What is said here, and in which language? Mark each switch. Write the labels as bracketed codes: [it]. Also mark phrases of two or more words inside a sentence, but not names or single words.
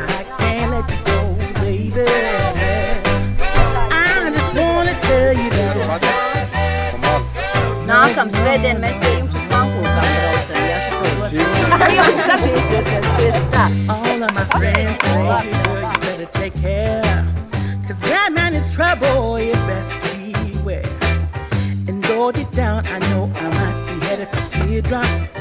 [en] I can't let you go, baby. I just wanna tell you that. [lv] Nākam svētdien mēs pie jums uz pankūkām braucam, ja? Jūs skatīsieties tieši tā. [en] All of my friends say trouble, you best beware. And though deep down, I know I might be headed for teardrops